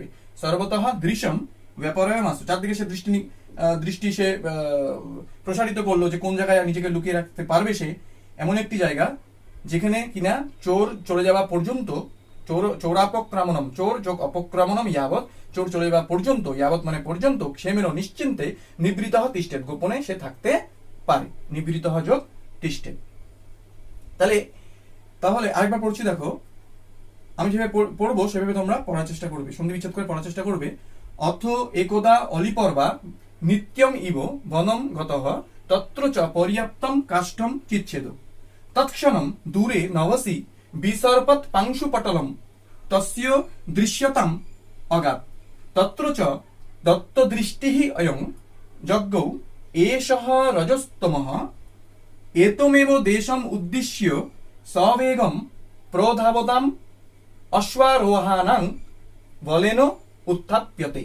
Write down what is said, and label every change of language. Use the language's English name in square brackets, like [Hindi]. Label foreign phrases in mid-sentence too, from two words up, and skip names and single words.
[Sanskrit] সর্বতঃ দৃশ্যম ব্যাপারায়ামাস, [Bangla] চারদিকে সে দৃষ্টি সে প্রসারিত করলো, যে কোন জায়গায় নিজেকে লুকিয়ে রাখতে পারবে সে, এমন একটি জায়গা যেখানে কিনা চোর চলে যাওয়া পর্যন্ত, চোরাপক্রমণম, চোর যোগ অপক্রমণম ইয়াবৎ, চোর চলে যাওয়া পর্যন্ত, ইয়াবৎ মানে পর্যন্ত, ক্ষেমেন নিশ্চিন্তে, [Sanskrit] নিবৃত তিষ্ঠেত [Bangla] গোপনে সে থাকতে পারে, নিবৃত যোগ তিষ্ঠেত। তাহলে আরেকবার পড়ছি, দেখো আমি যেভাবে পড়বো সেভাবে তোমরা পড়ার চেষ্টা করবে, সন্ধি বিচ্ছেদ করে পড়ার চেষ্টা করবে। [Sanskrit] অথ একদা অলিপর্বা নিত্যম ইব বনম গতঃ, তত্র চ পর্যাপ্তম কাষ্ঠম চিচ্ছেদ, তৎক্ষণম দূরে নবসি বিসর্পত পাংশু পটলম, তস্য দৃশ্যতাম অগাত, তত্র চ দত্ত দৃষ্টিঃ অয়ং যজ্ঞৌ এষঃ রজস্তমঃ, এতমেব দেশম উদ্দিশ্য সবেগম প্রধাবতাম অশ্বারোহানাং বলেন উত্থাপ্যতে।